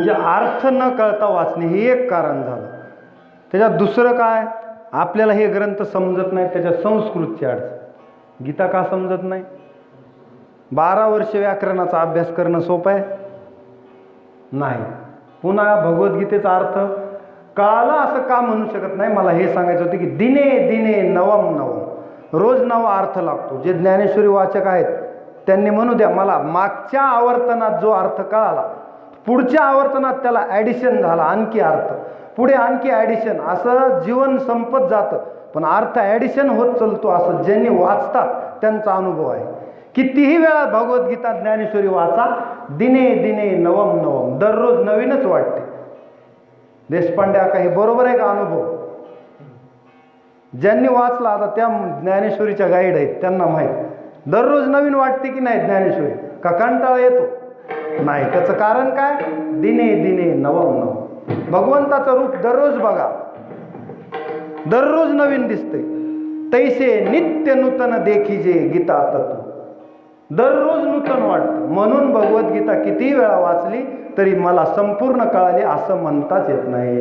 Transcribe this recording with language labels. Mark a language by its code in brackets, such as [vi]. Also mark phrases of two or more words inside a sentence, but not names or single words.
[mr] अर्थ न कळता वाचणे हे एक कारण झालं. त्याच्यात दुसरं काय, आपल्याला हे ग्रंथ समजत नाही, त्याच्या संस्कृतची अडचण. गीता का समजत नाही? 12 वर्ष व्याकरणाचा अभ्यास करणं सोपं आहे? नाही. पुन्हा भगवद्गीतेचा अर्थ कळाला असं का म्हणू शकत नाही? मला हे सांगायचं होतं की [sa] दिने दिने नवम नवम, [mr] रोज नवा अर्थ लागतो. जे ज्ञानेश्वरी वाचक आहेत त्यांनी म्हणू द्या, मला मागच्या आवर्तनात जो अर्थ कळाला, पुढच्या आवर्तनात त्याला ॲडिशन झाला, आणखी अर्थ, पुढे आणखी ॲडिशन, असं जीवन संपत जातं. पण अर्थ ॲडिशन होत चालतो, असं ज्यांनी वाचतात त्यांचा अनुभव आहे. कितीही वेळा भगवद्गीता ज्ञानेश्वरी वाचा, [sa] दिने दिने नवम नवम, [mr] दररोज नवीनच वाटते. देशपांडे का हे बरोबर आहे का अनुभव? ज्यांनी वाचला, आता त्या ज्ञानेश्वरीच्या गाईड आहेत त्यांना माहीत, दररोज नवीन वाटते की नाही ज्ञानेश्वरी? का कंटाळा येतो? नाही. त्याचं कारण काय? [sa] दिने दिने नवम नवम. [mr] भगवंताचं रूप दररोज बघा, दररोज नवीन दिसते. तैसे नित्य नूतन देखीजे गीता तत्व, दररोज नूतन वाटतं. म्हणून भगवद्गीता किती वेळा वाचली तरी मला संपूर्ण कळाली असं म्हणताच येत नाही.